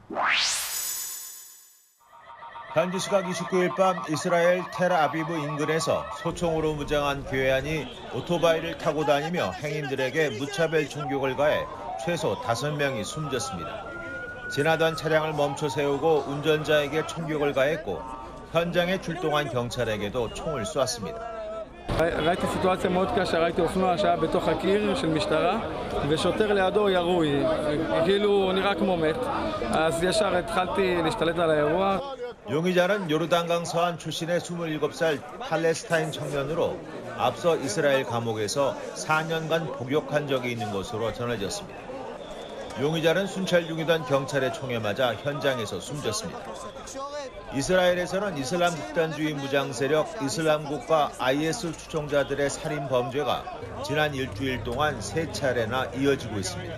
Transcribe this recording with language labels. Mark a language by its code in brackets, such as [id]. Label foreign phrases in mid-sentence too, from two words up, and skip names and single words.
[ko] 현지 시각 29일 밤 이스라엘 텔아비브 인근에서 소총으로 무장한 괴한이 오토바이를 타고 다니며 행인들에게 무차별 충격을 가해 최소 5명이 숨졌습니다. 지나던 차량을 멈춰 세우고 운전자에게 총격을 가했고 현장에 출동한 경찰에게도 총을 쐈습니다. [he] ראיתי סיטואציה מאוד קשה, ראיתי אופנוע שהיה בתוך הקיר של משטרה ושוטר לידו ירוי, כאילו נראה כמו מת, אז ישר התחלתי להשתלט על האירוע. [ko] 용의자는 요르단강 서안 출신의 27살 팔레스타인 청년으로 앞서 이스라엘 감옥에서 4년간 복역한 적이 있는 것으로 전해졌습니다. 용의자는 순찰 중이던 경찰의 총에 맞아 현장에서 숨졌습니다. 이스라엘에서는 이슬람 극단주의 무장 세력 이슬람국과 IS 추종자들의 살인 범죄가 지난 일주일 동안 3차례나 이어지고 있습니다.